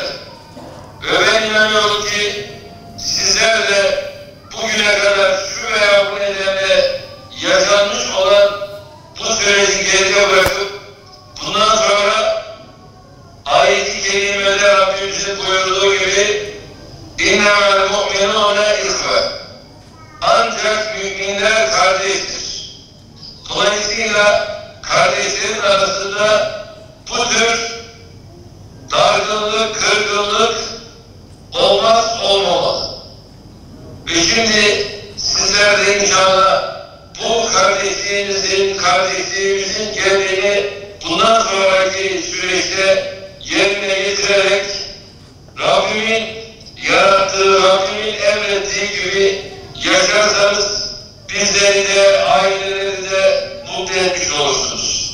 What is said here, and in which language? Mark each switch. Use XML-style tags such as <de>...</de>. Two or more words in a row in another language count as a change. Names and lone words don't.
<tr>Ve ben inanıyorum ki sizler de bugüne kadar şu veya bu nedenle yaşanmış olan bu süreci geride bırakıp bundan sonra ayet-i kerimede Rabbimizin buyurduğu gibi</tr> <ar>اِنَّمَا الْمُؤْمِنُونَ اِخْوَةً</ar> <tr>ancak müminler kardeştir. Dolayısıyla kardeşlerin arasında bu tür dargınlık, kırgınlık olmamalı. Ve şimdi sizler de inşallah bu kardeşliğimizin gereğini bundan sonraki süreçte yerine getirerek Rabbimin yarattığı, Rabbimin emrettiği gibi yaşarsanız bizleri de, aileleri de mutlu etmiş olursunuz.</tr>